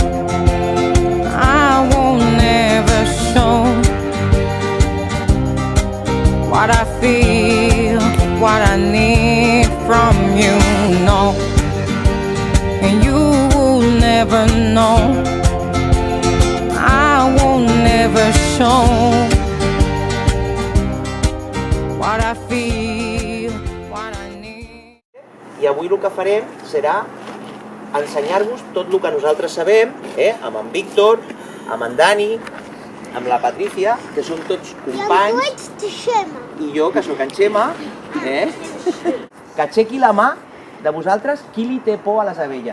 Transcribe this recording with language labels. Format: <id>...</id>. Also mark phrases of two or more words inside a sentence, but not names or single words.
<en>I won't never show what I feel, what I need from you, no. And you will never know. I won't never show what I feel, what I need.</en> <ca>I avui el que farem serà ensenyar-vos tot el que nosaltres sabem, amb en Víctor, amb en Dani, amb la Patricia, que som tots companys, i jo, que sóc en Xema, que aixequi la mà de vosaltres qui li té por a les abelles.</ca>